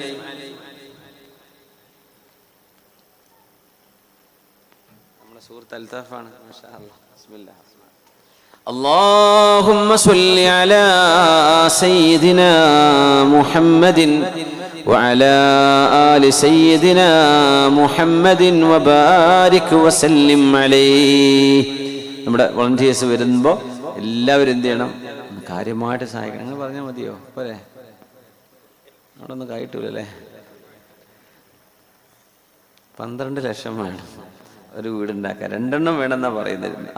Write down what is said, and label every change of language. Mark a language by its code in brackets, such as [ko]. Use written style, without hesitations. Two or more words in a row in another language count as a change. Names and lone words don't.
[ar] اللهم صل على سيدنا محمد وعلى آل سيدنا محمد وبارك وسلم عليه. [ml] നമ്മുടെ വോളണ്ടിയേഴ്സ് വരുമ്പോൾ എല്ലാവരും എന്ത് ചെയ്യണം, കാര്യമായിട്ട് സഹായിക്കണം. അങ്ങനെ പറഞ്ഞാൽ മതിയോ? പോരെ, അവിടെ ഒന്നും കായിട്ടില്ലല്ലേ. 12 ലക്ഷം വേണം ഒരു വീടുണ്ടാക്കാൻ. 2 എണ്ണം വേണമെന്നാണ് പറയുന്നത്.